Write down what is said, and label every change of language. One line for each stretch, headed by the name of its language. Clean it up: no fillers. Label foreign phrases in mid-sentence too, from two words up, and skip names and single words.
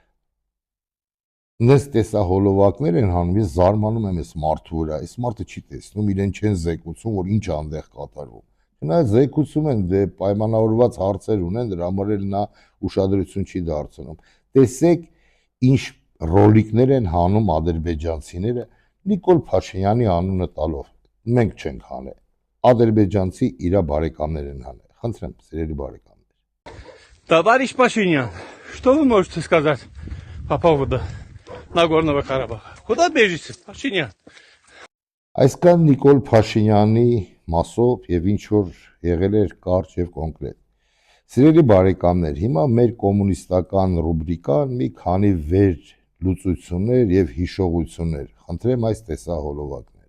Armenian: նես տեսահոլովակներ են հանում, ես զարմանում եմ այս մարդու վրա, այս մարդը չի տեսնում, իրեն չեն զեկուցում, որ ինչ այնտեղ կատարվում։ Չնայած զեկուցում են, դե պայմանավորված հարցեր ունեն, դրա համար էլ նա ուշադրություն չի դարձնում։ Տեսեք, ինչ ռոլիկներ են հանում ադրբեջանցիները Նիկոլ Փաշինյանի անունը տալով։ Մենք չենք հանել։ Ադրբեջանցի իր բարեկամներ են հանել։ Խնդրեմ, սիրելի բարեկամներ։
Russian: Товарищ Пашинян, что вы можете сказать по поводу Нагорного Карабаха? Куда бежите, Пашинян?
Armenian: Այսքան Նիկոլ Փաշինյանի մասով եւ ինչ որ եղել էր կարճ եւ կոնկրետ։ Սիրելի բարեկամներ, հիմա մեր կոմունիստական ռուբրիկան մի քանի վերլուծություններ եւ հիշողություններ։ Խնդրեմ այս տեսահոլովակները։